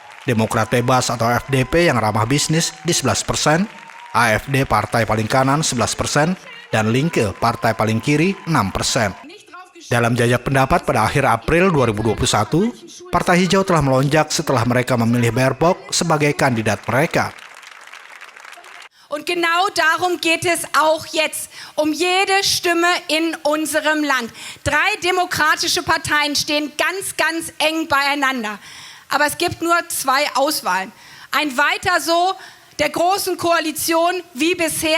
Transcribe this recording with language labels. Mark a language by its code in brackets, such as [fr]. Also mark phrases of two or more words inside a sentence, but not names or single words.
[id] Demokrat Bebas atau FDP yang ramah bisnis di 11%, AfD partai paling kanan 11%, dan Linke partai paling kiri 6%. Dalam jajak pendapat pada akhir April 2021, Partai Hijau telah melonjak setelah mereka memilih Baerbock sebagai kandidat mereka. [de] Und genau darum geht es auch jetzt, um jede Stimme in unserem Land. 3 demokratische Parteien stehen ganz, ganz eng beieinander. Aber es gibt nur 2 Auswahlen. Ein Weiter so der Großen Koalition wie bisher.